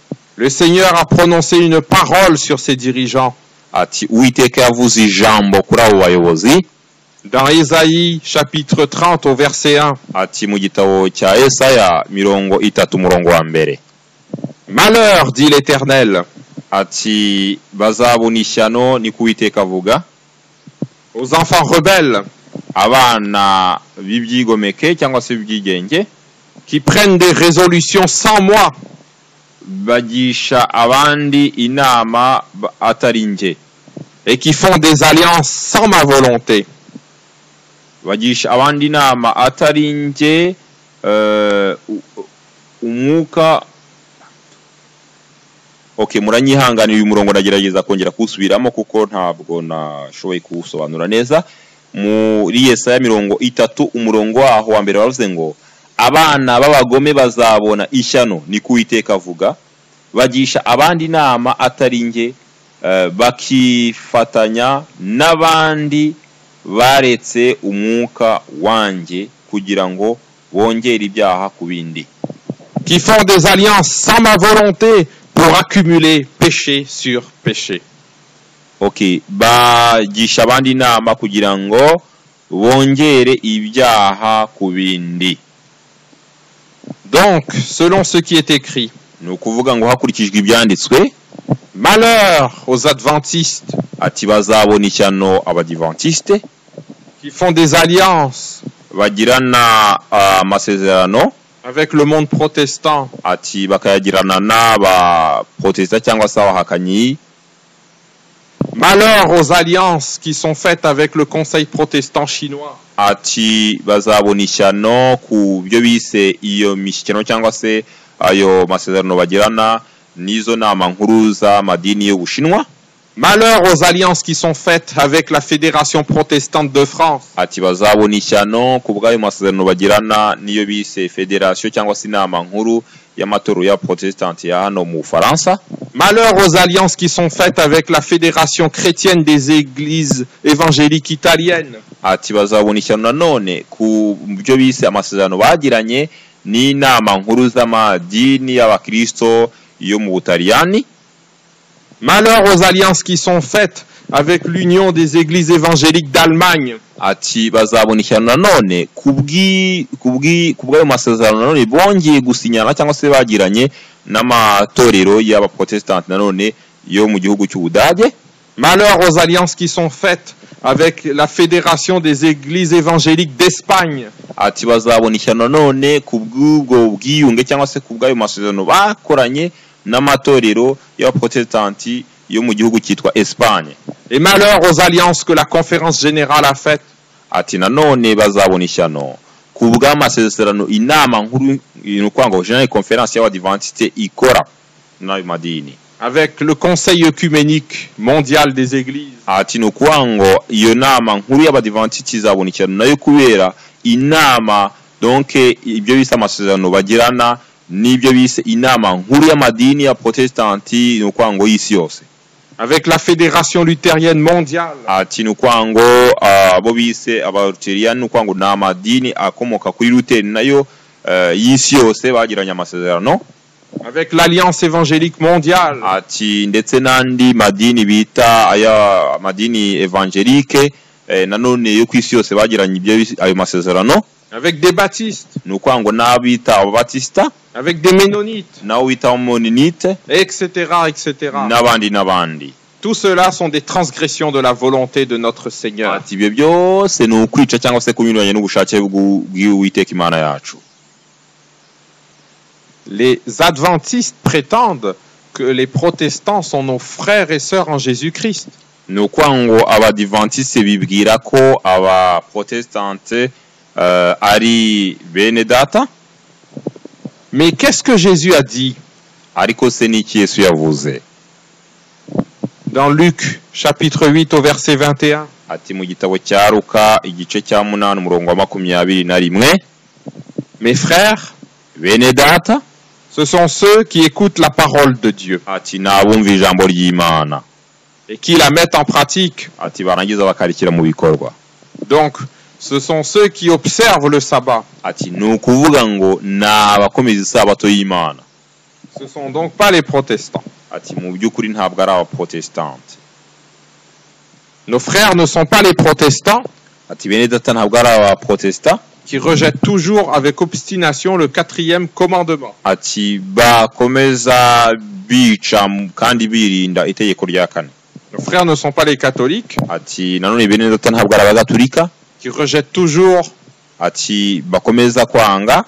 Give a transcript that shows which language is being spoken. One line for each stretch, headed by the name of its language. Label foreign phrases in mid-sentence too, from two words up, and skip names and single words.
French: Le Seigneur a prononcé une parole sur ses dirigeants.
Kinyarwanda: ati Uwiteka yavuze ijambo kuri abo bayobozi.
French: Dans Ésaïe chapitre 30 au verset 1.
Kinyarwanda: Ati mu gitabo cya Yesaya 30 umurongo wa mbere.
French: Malheur, dit l'Éternel.
Kinyarwanda: Ati bazabona ishyano ni Uwiteka avuga.
French: Aux enfants rebelles.
Kinyarwanda: Abana bibyigomeke cyangwa se byigenge.
French: Qui prennent des résolutions sans moi.
Kinyarwanda: Bagisha abandi inama atari nge.
French: Et qui font des alliances sans ma volonté.
Kinyarwanda: Bagisha abandi inama atari nge umwuka. Okay, muranyihanganiye uyu murongo nagerageza kongera kusubiramo kuko ntabwo nashoboye kuwusobanura neza. Muri Yesaya 30 umurongo waho wa mbere bavuze ngo abana b'abagome bazabona ishyano ni Uwiteka avuga, bagisha abandi inama atari nge, bakifatanya n'abandi baretse umwuka wanjye kugira ngo bongere ibyaha ku bindi.
French: Qui font des alliances sans ma volonté pour accumuler péché sur péché.
Kinyarwanda: Okay, bagisha abandi inama kugira ngo bongere ibyaha ku bindi.
French: Donc, selon ce qui est écrit,
Kinyarwanda: ni ukuvuga ngo hakurikijwe ibyanditswe,
French: malheur aux adventistes
Kinyarwanda: ati bazabona ishyano abadiventiste
French: qui font des alliances
Kinyarwanda: bagirana amasezerano
French: avec le monde protestant,
Kinyarwanda: ati bakayagirana n'aba protestant cyangwa se abahakanyi.
French: Malheur aux alliances qui sont faites avec le Conseil protestant chinois.
Kinyarwanda: Ati bazabona ishyano ku byo bise iyo mishyikirano cyangwa se ayo masezerano bagirana n'izo nama nkuru z'amadini y'Ubushinwa.
French: Malheur aux alliances qui sont faites avec la Fédération protestante de France.
Kinyarwanda: Ati bazabona ishyano ku bw'ayo masezerano bagirana n'iyo bise Fédération cyangwa se inama nkuru y'amatorero ya protestante ya hano mu Faransa.
French: Malheur aux alliances qui sont faites avec la Fédération chrétienne des églises évangéliques italiennes.
Kinyarwanda: Ati bazabona ishyano nanone ku byo bise amasezerano bagiranye n'inama nkuru z'amadini y'abakristo yo mu Butaliyani.
French: Malheur aux alliances qui sont faites avec l'Union des églises évangéliques d'Allemagne.
Kinyarwanda: Ati bazabona ishyano nanone kubw'ayo masezerano nanone bongeye gusinyana cyangwa se bagiranye n'amatorero y'abaprotestante nanone yo mu gihugu cy'Ubudage.
French: Malheur aux alliances qui sont faites avec la Fédération des églises évangéliques d'Espagne.
Kinyarwanda: Ati bazabona ishyano nanone kubw'ubwo bwiyunge cyangwa se kubw'ayo masezerano bakoranye n'amatorero y'abaprotestanti yo mu gihugu cyitwa Espagne.
French: Et malheur aux alliances que la conférence générale a faites.
Kinyarwanda: Ati nanone bazabona ishyano kubw'amasezerano inama nkuru y'ukwanga
English: General Conference
Kinyarwanda: y'Abadiventiste ikora n'ayo madini.
French: Avec le Conseil œcuménique mondial des églises.
Kinyarwanda: Ati n'ukwango iyo nama nkuru y'Abadiventiste izabona ishyano nayo kubera inama donc ibyo bise amasezerano bagirana n'ibyo bise inama nkuru y'amadini ya protestanti n'ukwango y'isi yose.
French: Avec la Fédération luthérienne mondiale.
Kinyarwanda: Ati n'ukwango abo bise abalutherian n'ukwango n'amadini akomoka kuri Luther nayo y'isi yose bagiranye amasezerano.
French: Avec l'Alliance évangélique mondiale.
Kinyarwanda: Ati ndetse n'andi madini bita aya madini evangelique nanone yo kwisi yose bagiranye ibyo ayo masezerano.
French: Avec des baptistes.
Kinyarwanda: N'ukwango n'abita ababatista.
French: Avec des ménonites.
Kinyarwanda: Naho bita mononite.
French: Etc. etc.
Kinyarwanda: N'abandi.
French: Tout cela sont des transgressions de la volonté de notre Seigneur.
Kinyarwanda: Ati ibyo byose ni ukwica cyangwa se kunyuranya n'ubushake bw'Uwiteka Imana yacu.
French: Les adventistes prétendent que les protestants sont nos frères et sœurs en Jésus-Christ.
Kinyarwanda: N'ukwango abadiventiste bibwira ko abaprotestante ari bene data.
French: Mais qu'est-ce que Jésus a dit?
Kinyarwanda: Ariko se n'iki Yesu yavuze?
French: Dans Luc chapitre 8 au verset 21.
Kinyarwanda: Ati mu gitabo cya Luka igice cya 8 umurongo wa 21.
French: Mes frères,
Kinyarwanda: bene data,
French: ce sont ceux qui écoutent la parole de Dieu.
Kinyarwanda: Ati n'abumva ijambo ry'Imana.
French: Et qui la mettent en pratique.
Kinyarwanda: Ati barangiza bakarikira mu bikorwa.
French: Donc, ce sont ceux qui observent le sabbat.
Kinyarwanda: Ati n'ukuvuga ngo n'abakomeza isabato y'Imana.
French: Ce ne sont donc pas les protestants.
Kinyarwanda: ati mu by'ukuri ntabwo ari abaprotestanti.
French: Nos frères ne sont pas les protestants
Kinyarwanda: Ati bene data ntabwo ari abaprotesta,
French: qui rejettent toujours avec obstination le 4e commandement.
Kinyarwanda: ati bakomeza bica kandi birinda itegeko rya kane.
French: Nos frères ne sont pas les catholiques
Kinyarwanda: Ati nanone bene data ntabwo ari abagatulika,
French: qui rejettent toujours
Kinyarwanda: ati bakomeza kwanga